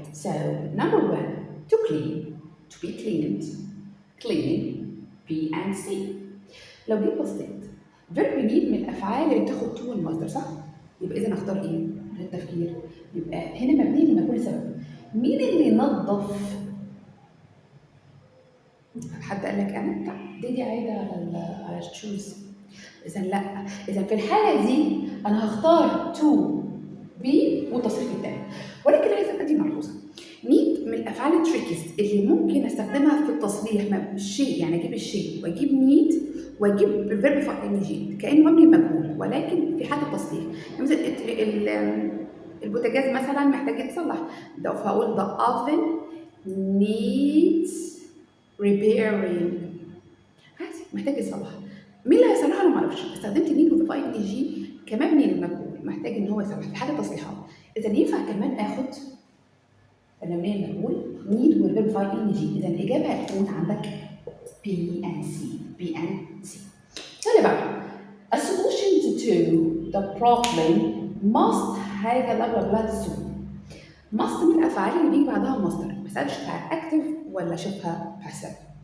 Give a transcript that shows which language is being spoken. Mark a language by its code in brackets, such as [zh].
[en] So number one, to clean, to be cleaned, clean, B and C. [ar] لو جيت بصيت verb need من الافعال اللي بتاخد to المصدر صح؟ يبقى اذا اختار ايه؟ من التفكير، يبقى هنا مبني لمجهول سبب. مين اللي نظف؟ حد قال لك انا؟ لا، دي عايده على الشوز. اذا لا، اذا في الحاله دي انا هختار تو بي والتصريف التاني. ولكن لازم ادي ملحوظه، نيد من الافعال التريكيز اللي ممكن استخدمها في التصريح الشيء، يعني اجيب الشيء واجيب نيد واجيب الفيرب في ان جي كانه مبني مجهول، ولكن في حاله التصريح يعني مثلا البوتاجاز مثلا محتاج يتصلح، ده فاقول [en] the oven needs repairing، [ar] عادي محتاج يتصلح. مين اللي هيصلحه انا ما اعرفش، استخدمت نيد وفي ان جي كمبني للمجهول محتاج ان هو يصلح في حاله تصليحات. اذا ينفع كمان اخد المبنيه المجهول نيد والفيرب في ان جي، اذا الاجابه هتكون عندك بي ان سي. بي ان سي. اللي بعده [en] a solution to the problem must [ar] حاجه بلا بلا بلا [en] soon. [ar] must من الافعال اللي بيجي بعدها مصدر، ما بسالش شبهها active ولا شبهها passive.